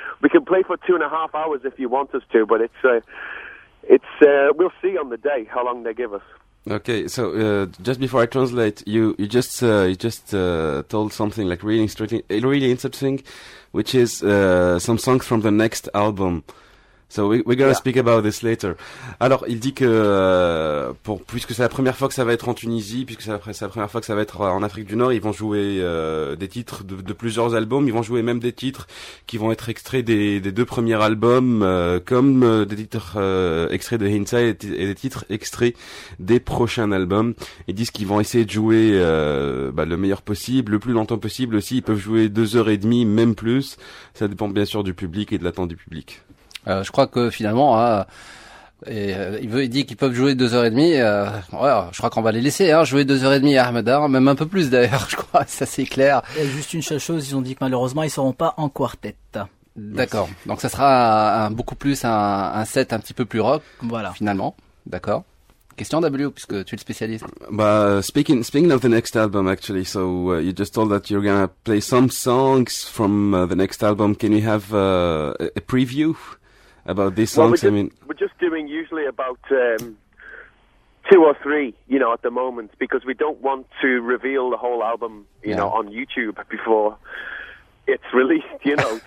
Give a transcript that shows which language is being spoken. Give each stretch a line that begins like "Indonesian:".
English: We can play for 2.5 hours if you want us to, but we'll see on the day how long they give us. Okay, so just before I translate, you just told something like really interesting, which is some songs from the next album. So we're gonna speak about this later.
French: Alors, il dit que puisque c'est la première fois que ça va être en Tunisie, puisque c'est la première fois que ça va être en Afrique du Nord, ils vont jouer des titres de plusieurs albums. Ils vont jouer même des titres qui vont être extraits des deux premiers albums, comme des titres extraits de Hindsight et des titres extraits des prochains albums. Ils disent qu'ils vont essayer de jouer le meilleur possible, le plus longtemps possible aussi. Ils peuvent jouer 2h30, même plus. Ça dépend bien sûr du public et de l'attente du public. Je crois que finalement, il dit qu'ils peuvent jouer 2h30. Je crois qu'on va les laisser jouer 2h30 à Ahmedar, même un peu plus d'ailleurs, je crois, ça c'est clair. Et juste une seule chose, ils ont dit que malheureusement, ils ne seront pas en quartet. D'accord, merci. Donc ça sera beaucoup plus un set un petit peu plus rock, voilà. Finalement, d'accord. Question W, puisque tu es le spécialiste.
English: Speaking of the next album, actually, so you just told that you're gonna play some songs from the next album. Can we have a preview about these songs? Well, we're just doing usually about 2 or 3, you know, at the moment, because we don't want to reveal the whole album, you know, on YouTube before it's released, you know.